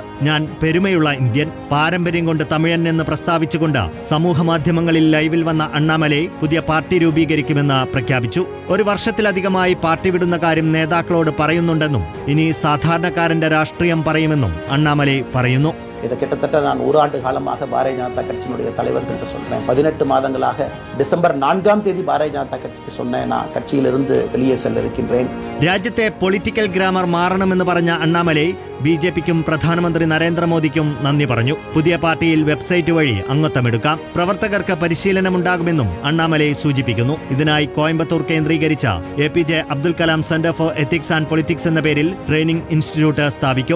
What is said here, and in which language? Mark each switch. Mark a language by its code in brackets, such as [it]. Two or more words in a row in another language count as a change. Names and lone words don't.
[ml] ഞാൻ പെരുമയുള്ള ഇന്ത്യൻ, പാരമ്പര്യം കൊണ്ട് തമിഴൻ എന്ന് പ്രസ്താവിച്ചുകൊണ്ട് സമൂഹമാധ്യമങ്ങളിൽ ലൈവിൽ വന്ന അണ്ണാമലൈ പുതിയ പാർട്ടി രൂപീകരിക്കുമെന്ന് പ്രഖ്യാപിച്ചു. 1 വർഷത്തിലധികമായി പാർട്ടി വിടുന്ന കാര്യം നേതാക്കളോട് പറയുന്നുണ്ടെന്നും ഇനി സാധാരണക്കാരന്റെ രാഷ്ട്രീയം പറയുമെന്നും അണ്ണാമലൈ പറയുന്നു. [ta] இது கிட்டத்தட்ட நான் 1 ஆண்டு காலமாக பாரதிய ஜனதா கட்சியினுடைய தலைவர் என்று சொன்னேன். 18 மாதங்களாக டிசம்பர் 4ஆம் தேதி பாரதிய ஜனதா கட்சிக்கு சொன்னேன், நான் கட்சியிலிருந்து வெளியே செல்ல இருக்கின்றேன். [ml] രാജ്യത്തെ [en] political grammar [ml] മാറണമെന്ന് പറഞ്ഞ അണ്ണാമലൈ ബിജെപിക്കും പ്രധാനമന്ത്രി നരേന്ദ്രമോദിക്കും നന്ദി പറഞ്ഞു. പുതിയ പാർട്ടിയിൽ വെബ്സൈറ്റ് വഴി അംഗത്വമെടുക്കാം. പ്രവർത്തകർക്ക് പരിശീലനമുണ്ടാകുമെന്നും അണ്ണാമലൈ സൂചിപ്പിക്കുന്നു. ഇതിനായി കോയമ്പത്തൂർ കേന്ദ്രീകരിച്ച APJ അബ്ദുൽ കലാം സെന്റർ ഫോർ എത്തിക്സ് ആൻഡ് പൊളിറ്റിക്സ് എന്ന പേരിൽ [en] training institute [ml] സ്ഥാപിക്കും.